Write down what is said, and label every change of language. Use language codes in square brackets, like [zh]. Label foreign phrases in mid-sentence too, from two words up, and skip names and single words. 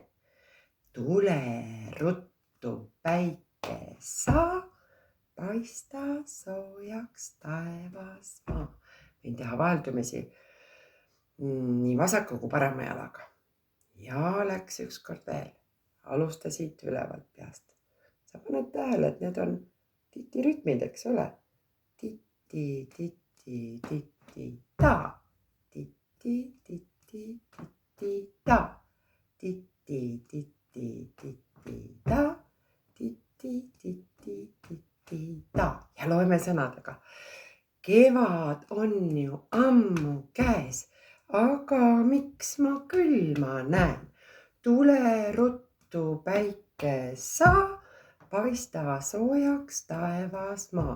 [et] Tule ruttu päike saa, paista soojaks taevas maa. Võin teha vaheldumisi nii vasaka kui parema jalaga. Ja läks üks kord veel. Alusta siit ülevalt peast. Sa paned tähele, et need on titi rütmid, eks ole? Titi, titi, titi, ta. Titi, titi, titi, ta. Titi, titi, titi, ta. Titi, titi, titi, ta. Ja loeme sõnadega. Kevad on ju ammu käes, aga miks ma külma näen? Tule ruttu päike saa, paista soojaks taevas maa.